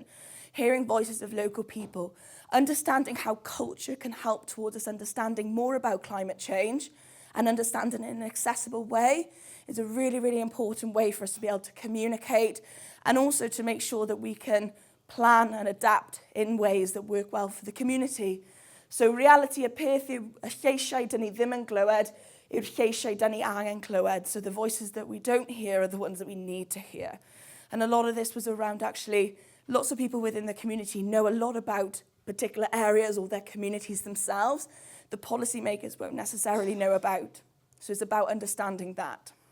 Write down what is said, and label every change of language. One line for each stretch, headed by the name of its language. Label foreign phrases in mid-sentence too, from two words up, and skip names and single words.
English: Hearing voices of local people, understanding how culture can help towards us understanding more about climate change and understanding it in an accessible way is a really, really important way for us to be able to communicate and also to make sure that we can plan and adapt in ways that work well for the community. So reality
Welsh: y peth yw y lleisiau dyn ni ddim yn glywed yw'r lleisiau dyn ni angen clywed.
English: So the voices that we don't hear are the ones that we need to hear. And a lot of this was around actually lots of people within the community know a lot about particular areas or their communities themselves. The policymakers won't necessarily know about. So it's about understanding that.